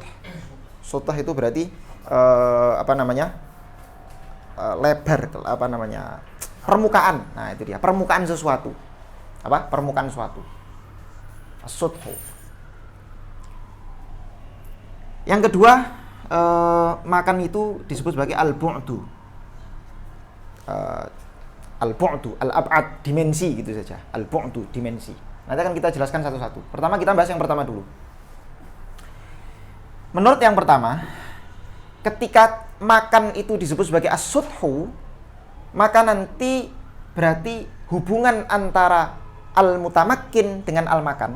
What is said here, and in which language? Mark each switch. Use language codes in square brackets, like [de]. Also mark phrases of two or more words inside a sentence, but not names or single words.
[id] Suthu itu berarti lebar, permukaan. Nah, itu dia, permukaan sesuatu. Permukaan sesuatu. As-suthu. Yang kedua, makan itu disebut sebagai al-bu'du. [ar] البعد، الأبعاد, [id] dimensi gitu saja. Al-bu'du, dimensi. Nanti akan kita jelaskan satu-satu. Pertama kita bahas yang pertama dulu. Menurut yang pertama, ketika makan itu disebut sebagai as-suthu, maka nanti berarti hubungan antara al-mutamakkin dengan al-makan.